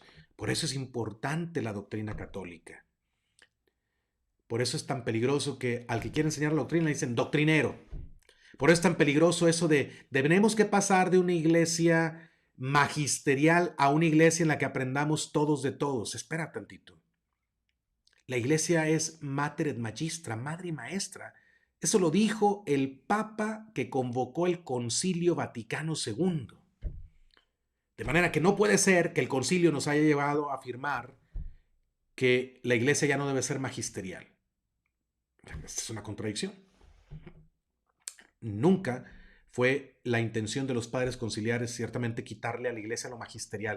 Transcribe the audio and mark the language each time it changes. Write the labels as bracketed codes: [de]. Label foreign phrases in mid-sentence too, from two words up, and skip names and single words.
[es] Por eso es importante la doctrina católica. Por eso es tan peligroso que al que quiere enseñar la doctrina le dicen doctrinero. Por eso es tan peligroso eso de tenemos que pasar de una iglesia magisterial a una iglesia en la que aprendamos todos de todos. Espera tantito. La iglesia es [la] mater et magistra, [es] madre y maestra. Eso lo dijo el Papa que convocó el Concilio Vaticano II. De manera que no puede ser que el concilio nos haya llevado a afirmar que la iglesia ya no debe ser magisterial. Esta es una contradicción. Nunca fue la intención de los padres conciliares ciertamente quitarle a la iglesia lo magisterial.